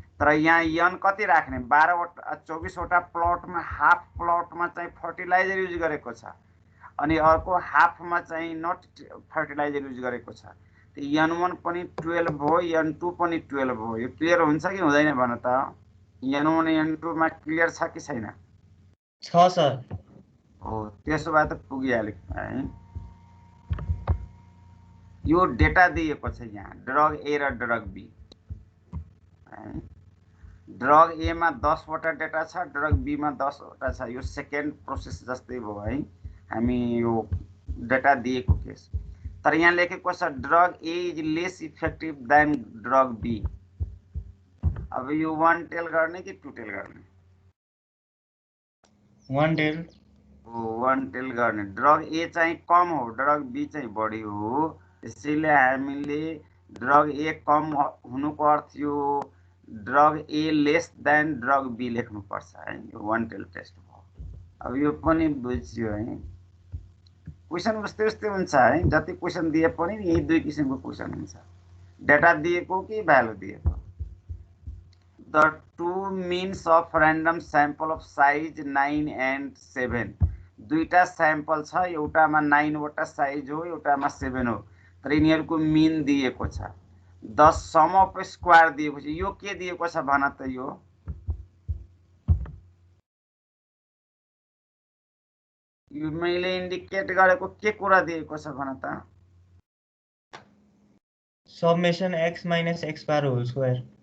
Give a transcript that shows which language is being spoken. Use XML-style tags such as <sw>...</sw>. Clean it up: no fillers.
<ne>तर यहाँ यन कति राख्ने, 24 वटा प्लटमा हाफ प्लटमा चाहिँ फर्टिलाइजर युज गरेको छ, अनि अर्को हाफमा चाहिँ नट फर्टिलाइजर युज गरेको छ। N1 पनि 12 भयो, N2 पनि 12 भयो। यो क्लियर हुन्छ कि हुँदैन भन त? N1 N2 मा क्लियर छ कि छैन? छ सर। हो, त्यसो भए त पुगिहाल्यो है। यो डेटा दिएको छ यहाँ, ड्रग ए र ड्रग बी। ड्रग ए मा 10 वटा डेटा छ, ड्रग बी मा 10 वटा छ। यो सेकेन्ड प्रोसेस जस्तै भयो है, हामी यो डेटा दिएको केस। तर यहाँ लेखेको छ</ne> <en>Drug A is less effective than drug B.</en> <ne>अब यो 1 टेल गर्ने कि 2 टेल गर्ने? 1 टेल। 1 टेल गर्ने। ड्रग ए चाहिँ कम हो, ड्रग बी चाहिँ बढी हो, त्यसैले हामीले ड्रग ए कम हुनुको अर्थ यो drug A less than drug be लेख्नुपर्छ है। यो 1 टेल टेस्ट भयो। अब यो पनि बुझ्यो है। क्वेसन उस्तै हुन्छ है, जति क्वेसन दिए पनि यही 2 किसिमको क्वेसन हुन्छ, डेटा दिएको कि भ्यालु दिएको।</ne> <en>The 2 means of random sample of size 9 and 7।</en> <ne>दुईटा स्याम्पल छ, एउटामा 9 वटा साइज हो, एउटामा 7 हो, तर यिनीहरूको मिन दिएको छ। द सम अफ स्क्वायर दिएको छ। यो के दिएको छ भन त? यो मैले इन्डिकेट गरेको के कुरा दिएको छ भन त?</ne> <en>Summation x minus x bar whole square.</en>